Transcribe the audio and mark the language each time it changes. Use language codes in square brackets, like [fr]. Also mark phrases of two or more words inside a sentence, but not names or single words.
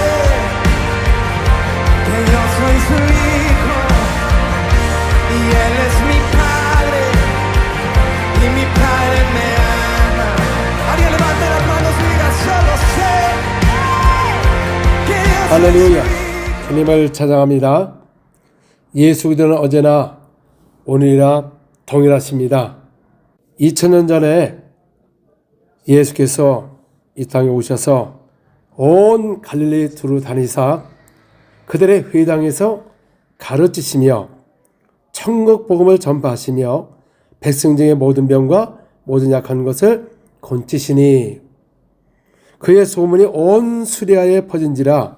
[es] que yo soy su hijo y él es mi padre y mi padre me ama. Alguien levante las manos y diga, solo sé que yo soy [ko] 할렐루야. [es] su hijo. [ko] 주님을 찬양합니다. 예수 그리스도는 어제나 오늘이나 동일하십니다. 2000년 전에 예수께서 이 땅에 오셔서 온 갈릴리 두루 다니사 그들의 회당에서 가르치시며 천국 복음을 전파하시며 백성 중의 모든 병과 모든 약한 것을 고치시니 그의 소문이 온 수리아에 퍼진지라.